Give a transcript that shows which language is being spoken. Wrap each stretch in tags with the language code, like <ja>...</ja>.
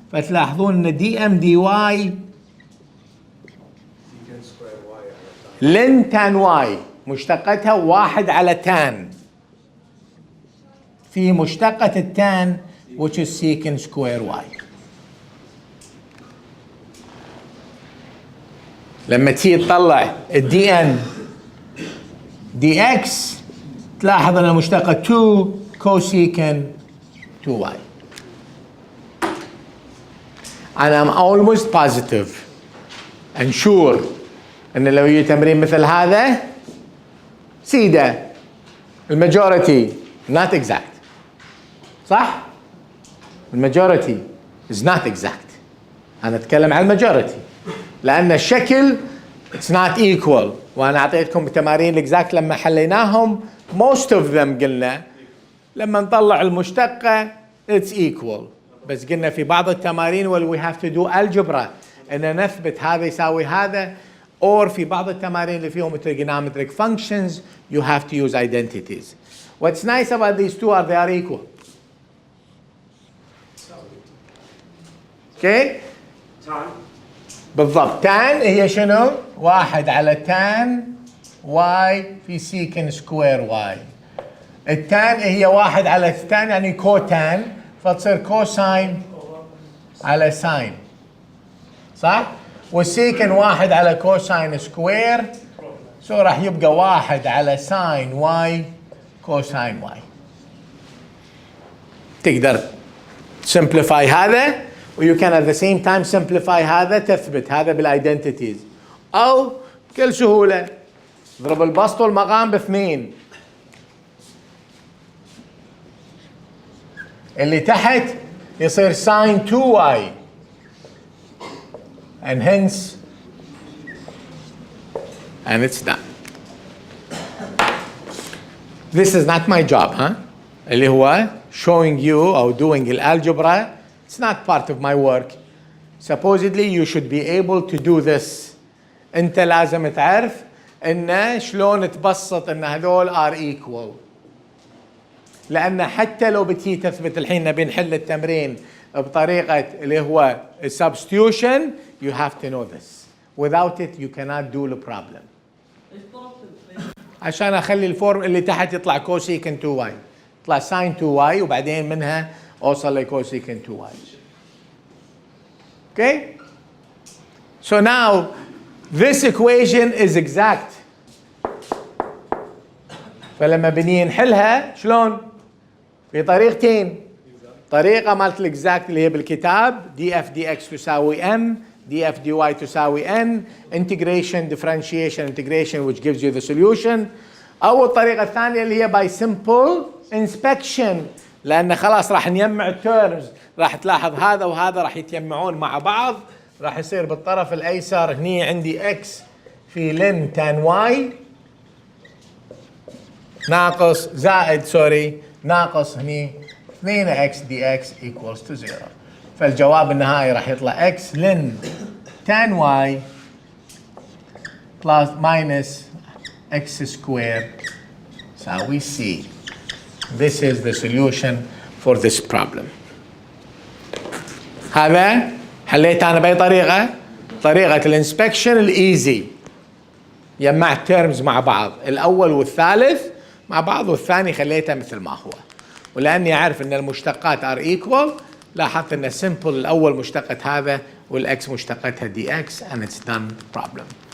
<ar>فتلاحظون ان dm dy ln tan y مشتقتها واحد على tan في مشتقة التان</ar> <en>which is</en> <ar>secant square y. لما تيجي تطلع dn dx تلاحظ ان مشتقة 2 cosecant 2y.</ar> <en>and I'm almost positive and sure</en> <ar>ان لو يجي تمرين مثل هذا سيدة الماجوريتي</ar> <en>not exact</en> <ar>صح؟ الماجوريتي</ar> <en>is not exact.</en> <ar>انا اتكلم عن الماجوريتي لان الشكل</ar> <en>it's not equal</en> <ar>وانا اعطيتكم تمارين الاكزاكت لما حليناهم</ar> <en>most of them</en> <ar>قلنا لما نطلع المشتقة</ar> <en>it's equal</en> <ar>بس قلنا في بعض التمارين</ar> <en>we have to do algebra</en> <ar>ان نثبت هذا يساوي هذا or في بعض التمارين اللي فيهم</ar> <en>trigonometric functions you have to use identities. What's nice about these two are they are equal. Okay? Tan.</en> <ar>بالضبط tan هي شنو؟ واحد على tan y في secant square y. التان هي واحد على التان يعني كوتان فتصير كوساين على ساين صح؟ والسيكن واحد على كوساين سكوير سو راح يبقى واحد على ساين واي كوساين واي. تقدر simplify هذا و</ar> <en>you can at the same time simplify</en> <ar>هذا تثبت هذا بالايدنتيتيز او بكل سهولة اضرب البسط والمقام باثنين اللي تحت يصير ساين 2y</ar> <en>and hence and it's done. This is not my job, huh?</en> <ar>اللي هو</ar> <en>showing you or doing الالجبرا it's not part of my work. Supposedly you should be able to do this.</en> <ar>انت لازم تعرف ان شلون تبسط ان هذول are equal. لأن حتى لو بتي تثبت الحين نبي نحل التمرين بطريقة اللي هو</ar> <en>substitution you have to know this. Without it you cannot do the problem.</en> <ar>ايش ضربت عشان اخلي الفورم اللي تحت يطلع كوسيكن 2 واي، يطلع ساين 2 واي وبعدين منها اوصل لكوسيكن 2 واي.</ar> <en>Okay? So now this equation is exact.</en> <ar>فلما بنيجي نحلها شلون؟ بطريقتين. طريقة مالت الاكزاكت اللي هي بالكتاب دي اف دي اكس تساوي ام، دي اف دي واي تساوي ان،</ar> <en>integration differentiation integration which gives you the solution.</en> <ar>أو الطريقة الثانية اللي هي</ar> <en>by simple inspection،</en> <ar>لأن خلاص راح نجمع التيرمز، راح تلاحظ هذا وهذا راح يتجمعون مع بعض، راح يصير بالطرف الأيسر هني عندي x في لن تان واي ناقص زائد سوري ناقص هني 2x dx</ar> <en>equals to 0.</en> <ar>فالجواب النهائي راح يطلع x لن tan y</ar> <en>plus minus x squared</en> <ar>يساوي c.</ar> <en>This is the solution for this problem.</en> <ar>هذا حليت أنا بأي طريقة؟ طريقة الانسبكشن الإيزي. جمعت تيرمز مع بعض، الأول والثالث مع بعض والثاني خليته مثل ما هو. ولأني أعرف أن المشتقات</ar> <en>are equal</en> <ar>لاحظت أن simple الأول مشتقة هذا والإكس مشتقتها dx</ar> <en>and it's done problem.</en>